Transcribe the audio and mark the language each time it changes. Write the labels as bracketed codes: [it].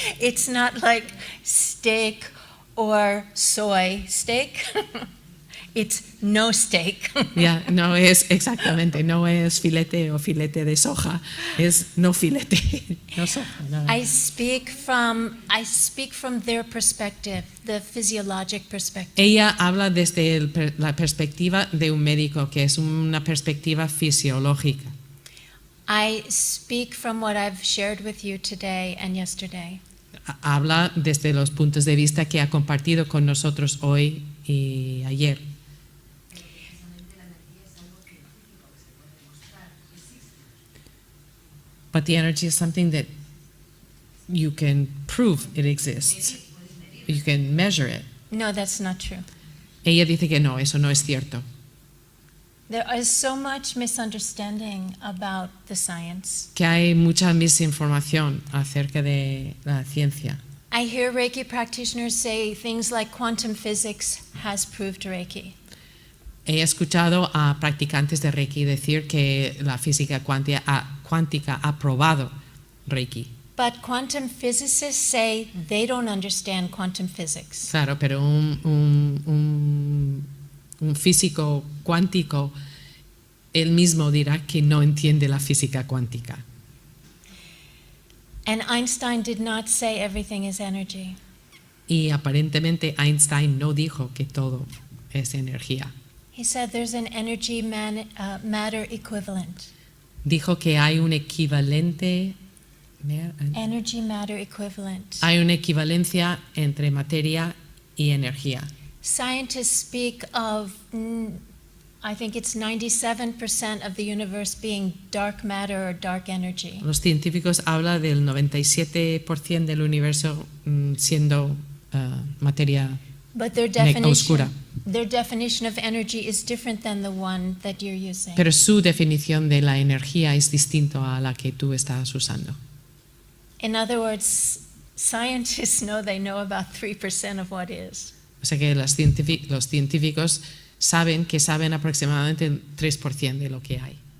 [en] It's not like steak or soy steak. It's no steak. [es] Ya, no es exactamente, no es filete o filete de soja, es no filete, no soja. No. [en] I speak from their perspective, the physiologic perspective. [es] Ella habla desde la perspectiva de un médico, que es una perspectiva fisiológica. [en] I speak from what I've shared with you today and yesterday. [es] Habla desde los puntos de vista que ha compartido con nosotros hoy y ayer. [en] But the energy is something that you can prove it exists. You can measure it. No, that's not true. [es] Ella dice que no, eso no es cierto. [en] There is so much misunderstanding about the science. [es] Que hay mucha misinformación acerca de la ciencia. [en] I hear Reiki practitioners say things like quantum physics has proved Reiki. [es] He escuchado a practicantes de Reiki decir que la física cuántica ha probado Reiki. [en] But quantum physicists say they don't understand quantum physics. [es] Claro, pero un físico cuántico, él mismo dirá que no entiende la física cuántica. [en] And Einstein did not say everything is energy. [es] Y aparentemente Einstein no dijo que todo es energía. [en] He said there's an energy matter equivalent. [es] Dijo que hay un equivalente. [en] Energy matter equivalent. [es] Hay una equivalencia entre materia y energía. [en] Scientists speak of, I think it's 97% of the universe being dark matter or dark energy. [es] Los científicos hablan del 97% del universo siendo materia [en] But their [es] oscura. [en] definition of energy is different than the one that you're using. [es] Pero su definición de la energía es distinto a la que tú estás usando. [en] In other words, scientists know they know about 3% of what is. [es] O sea que los científicos saben que saben aproximadamente el 3% de lo que hay.